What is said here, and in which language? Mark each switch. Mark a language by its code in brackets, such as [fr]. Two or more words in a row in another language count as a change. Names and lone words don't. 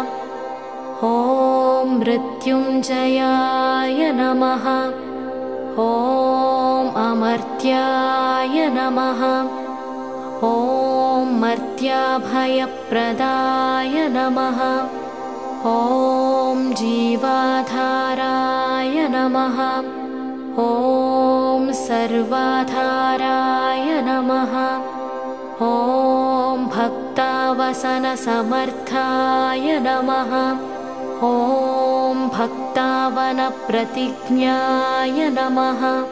[sa] ఓం మృత్యుంజయాయ నమః. ఓం అమర్త్యాయ నమః. ఓం మర్త్యాభయప్రదాయ నమః. ॐ जीवाधाराय नमः। ॐ सर्वाधाराय नमः। ॐ भक्तावसनसमर्थाय नमः। ॐ भक्तावनप्रतिज्ञाय नमः।